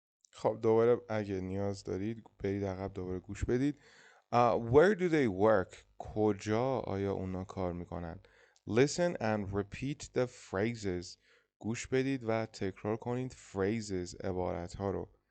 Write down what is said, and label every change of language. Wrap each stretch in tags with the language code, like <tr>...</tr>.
<fa>خب دوباره اگه نیاز دارید برید عقب، دوباره گوش بدید.</fa> <en>Where do they work؟</en> <fa>کجا آیا اونا کار میکنن؟</fa> <en>Listen and repeat the phrases.</en> <fa>گوش بدید و تکرار کنید phrases، عبارت ها رو.</fa>